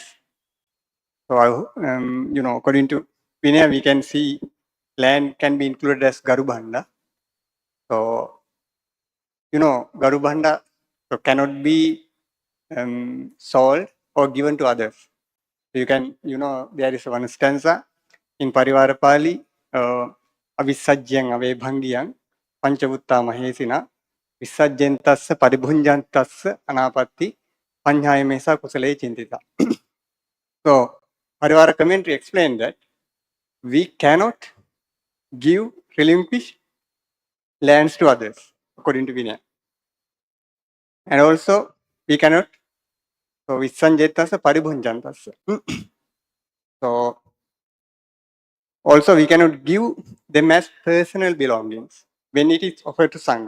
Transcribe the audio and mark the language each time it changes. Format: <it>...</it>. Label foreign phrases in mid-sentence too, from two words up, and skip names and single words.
<en>So, according to Vinaya, we can see land can be included as Garubhanda. So, Garubhanda so cannot be sold or given to others. You can, there is one stanza in Parivara Pali,</en> <pi>Avisajjang Avebhangyang Panchavutta Mahesina Visajjantasya Paribhunjantasya Anapatti Panjayamesa Kusale Chintita.</pi> <en>So, Parivara commentary explained that we cannot give, relinquish lands to others, according to Vinaya. And also, we cannot, so</en> <pi>Visanjetasya Paribhunjantasya.</pi> <en>So, also we cannot give them as personal belongings when it is offered to Sangha.</en>